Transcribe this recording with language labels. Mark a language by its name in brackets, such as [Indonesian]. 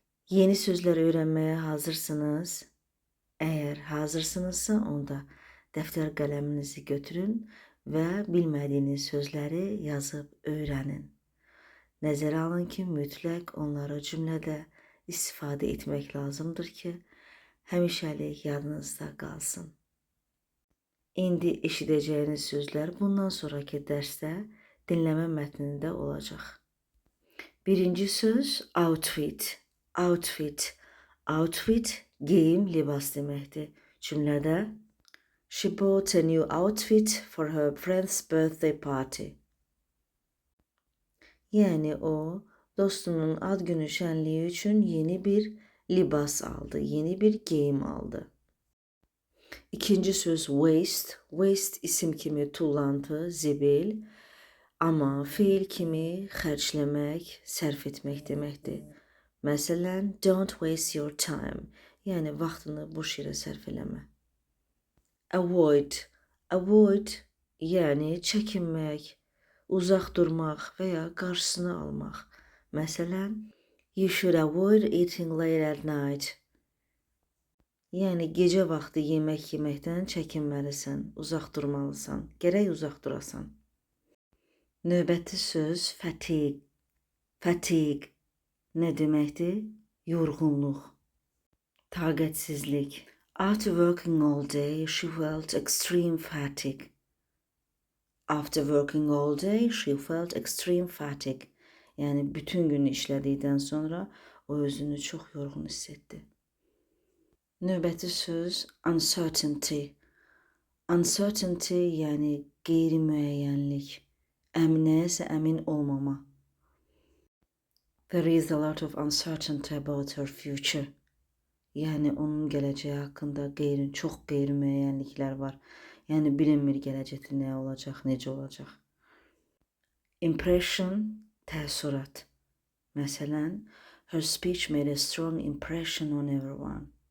[Azerbaijani] Yeni sözler öğrenmeye hazırsınız. Eğer hazırsınızsa onda dəftər qələminizi götürün və bilmədiyiniz sözləri yazıb öyrənin. Nəzərə alın ki, mütləq onları cümlədə istifadə etmək lazımdır ki, həmişəlik yadınızda qalsın. İndi eşidəcəyiniz sözlər bundan sonraki dərsdə dinləmə mətnində olacaq. Birinci söz outfit. Outfit. [English] Outfit [Azerbaijani] geyim, libas deməkdir. Cümlədə [English] She bought a new outfit for her friend's birthday party. [Azerbaijani] Yəni o, dostunun ad günü şənliyi üçün yeni bir libas aldı, yeni bir geyim aldı. İkinci söz waste. Waste isim kimi tullantı, zibil, amma fiil kimi xərcləmək, sərf etmək deməkdir. Məsələn, [English] don't waste your time. [Azerbaijani] Yəni vaxtını boş yerə sərf eləmə. Avoid. Avoid yəni çəkinmək, uzaq durmaq və ya qarşısını almaq. [English] Məsələn, you should avoid eating late at night. [Azerbaijani] Yəni gecə vaxtı yemək yeməkdən çəkinməlisən, uzaq durmalısan, gərək uzaq durasan. Növbəti söz fatigue. Fatigue nə deməkdir? Yorğunluq, taqətsizlik. [English] After working all day, she felt extreme fatigue. After working all day, she felt extreme fatigue. [Azerbaijani] Yəni bütün gün işlədikdən sonra o özünü çox yorğun hiss etdi. Növbəti söz uncertainty. Uncertainty yəni qeyri-müəyyənlik, nəyəsə əmin olmama. [English] There is a lot of uncertainty about her future. [Azerbaijani] Yəni onun gələcəyi haqqında çox qeyri-müəyyənliklər var. Yəni bilinmir gələcəkdə nə olacaq, necə olacaq. Impression, təəssürat. [English] Məsələn, her speech made a strong impression on everyone.